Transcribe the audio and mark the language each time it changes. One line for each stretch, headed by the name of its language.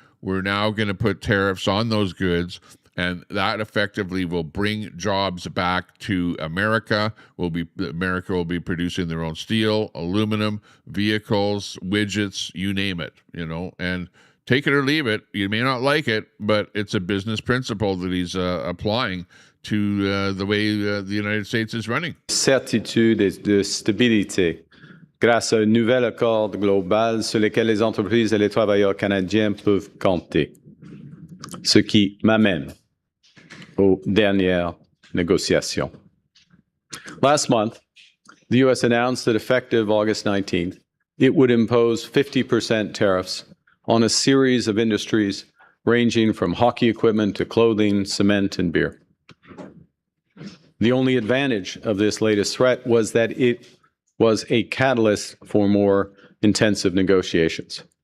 English: We're now going to put tariffs on those goods, and that effectively will bring jobs back to America. America will be producing their own steel, aluminum, vehicles, widgets, you name it, and take it or leave it. You may not like it, but it's a business principle that he's applying to the way the United States is running.
French: Certitude et de stabilité grâce à un nouvel accord global sur lequel les entreprises et les travailleurs canadiens peuvent compter. Ce qui m'amène aux dernières négociations.
English: Last month, the U.S. announced that effective August 19th, it would impose 50% tariffs on a series of industries ranging from hockey equipment to clothing, cement, and beer. The only advantage of this latest threat was that it was a catalyst for more intensive negotiations.